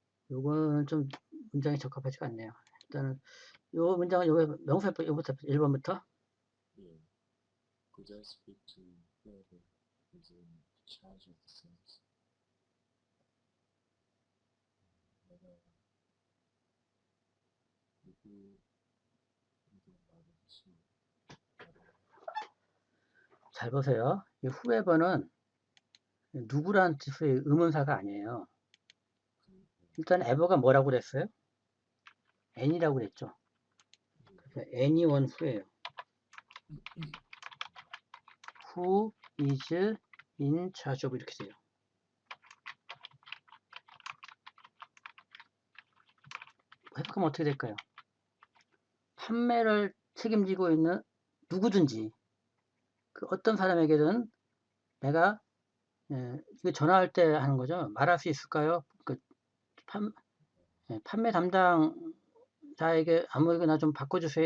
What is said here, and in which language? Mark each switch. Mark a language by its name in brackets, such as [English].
[Korean] 요거는 좀 문장이 적합하지가 않네요. 일단은 요 문장은 요거 명사 요부터 1번부터 [English] Could I speak to whoever is in charge of the things? [Korean] 내가 누구에게 말을 수 잘 보세요. 이 whoever는 누구라는 뜻의 의문사가 아니에요. 일단 ever가 뭐라고 그랬어요? any라고 그랬죠. 그래서 anyone who예요. [English] who is in charge of [Korean] 이렇게 돼요. 해석하면 어떻게 될까요? 판매를 책임지고 있는 누구든지 그 어떤 사람에게든 내가 이거 전화할 때 하는 거죠. 말할 수 있을까요? 그 판매 담당자에게 아무에게나 좀 바꿔주세요.